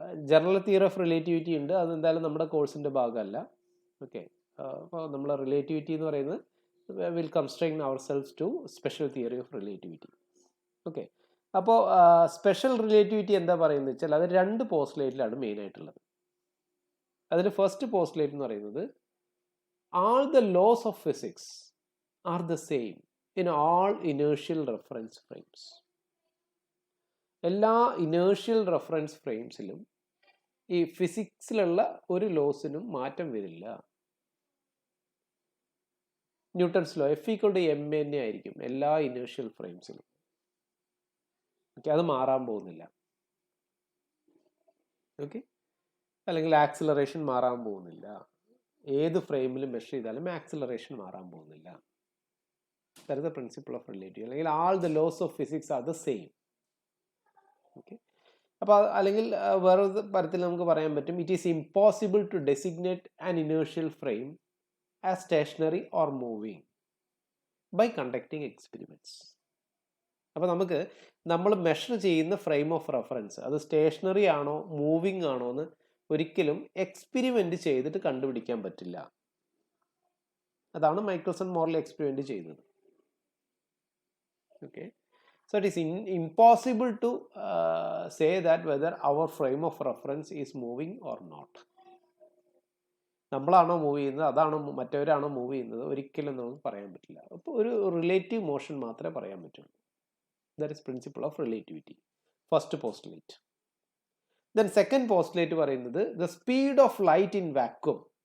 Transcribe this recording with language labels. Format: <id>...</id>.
<ml>General theory of relativity ഉണ്ട്, അതെന്തായാലും നമ്മുടെ കോഴ്സിൻ്റെ ഭാഗമല്ല.</ml> <en>okay,</en> <ml>അപ്പോൾ നമ്മൾ റിലേറ്റിവിറ്റി എന്ന് പറയുന്നത്</ml> <en>Will constrain ourselves to special theory of relativity.</en> <ml>Okay, അപ്പോൾ സ്പെഷ്യൽ റിലേറ്റിവിറ്റി എന്താ പറയുന്നത് വെച്ചാൽ അത് 2 പോസ്റ്റുലേറ്റിലാണ് മെയിനായിട്ടുള്ളത്. അതിൽ ഫസ്റ്റ് പോസ്റ്റുലേറ്റ് എന്ന് പറയുന്നത്</ml> <en>all the laws of physics are the same in all inertial reference frames.</en> <ml>എല്ലാ ഇനേർഷ്യൽ റെഫറൻസ് ഫ്രെയിംസിലും ഈ ഫിസിക്സിലുള്ള ഒരു ലോസിനും മാറ്റം വരില്ല. ന്യൂട്ടൺസ് ലോ F=ma തന്നെ ആയിരിക്കും എല്ലാ ഇനേർഷ്യൽ ഫ്രെയിംസിലും. ഓക്കെ, അത് മാറാൻ പോകുന്നില്ല. ഓക്കെ, അല്ലെങ്കിൽ ആക്സിലറേഷൻ മാറാൻ പോകുന്നില്ല. ഏത് ഫ്രെയിമിലും മെഷർ ചെയ്താലും ആക്സിലറേഷൻ മാറാൻ പോകുന്നില്ല.</ml> <en>That is the principle of relativity.</en> <ml>അല്ലെങ്കിൽ</ml> <en>All the laws of physics are the same. Okay,</en> <ml>അപ്പോൾ അല്ലെങ്കിൽ വേറൊരു തരത്തിൽ നമുക്ക് പറയാൻ പറ്റും,</ml> <en>It is impossible to designate an inertial frame as stationary or moving by conducting experiments.</en> <ml>അപ്പോൾ നമ്മൾ മെഷർ ചെയ്യുന്ന ഫ്രെയിം ഓഫ് റെഫറൻസ് അത് സ്റ്റേഷനറി ആണോ മൂവിങ് ആണോ എന്ന് ഒരിക്കലും എക്സ്പെരിമെൻ്റ് ചെയ്തിട്ട് കണ്ടുപിടിക്കാൻ പറ്റില്ല. അതാണ് മൈക്കിൾസൺ മോർലി എക്സ്പെരിമെൻ്റ് ചെയ്തത്.</ml> <en>Okay, so it is impossible to say that whether our frame of reference is moving or not.</en> <ml>നമ്മളാണോ move ചെയ്യുന്നത്, അതാണോ മറ്റവരാണോ മൂവ് ചെയ്യുന്നത്, ഒരിക്കലും നമുക്ക് പറയാൻ പറ്റില്ല. അപ്പോൾ ഒരു റിലേറ്റീവ് മോഷൻ മാത്രമേ പറയാൻ പറ്റുള്ളൂ.</ml> <en>That is principle of relativity, first postulate. Then second postulate</en> <ml>പറയുന്നത്</ml> <en>The speed of light in vacuum.</en>